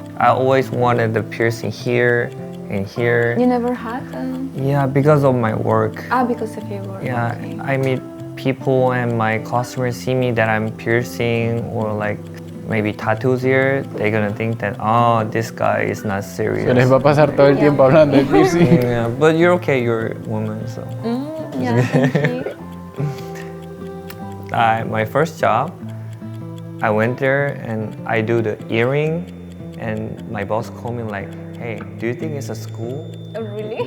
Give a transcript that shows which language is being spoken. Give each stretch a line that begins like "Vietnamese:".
English: I always wanted the piercing here and here. You never had? Yeah, because of my work. Because of your work. Yeah, Okay. I meet people and my customers see me that I'm piercing or like maybe tattoos here, they're gonna think that, oh, this guy is not serious.
Spanish: Se les va a pasar todo el tiempo hablando de piercing.
English: Yeah, but you're okay, you're a woman, so. Yeah, thank you. My first job, I went there and I do the earring, and my boss called me like, hey, do you think it's a school? Oh, really?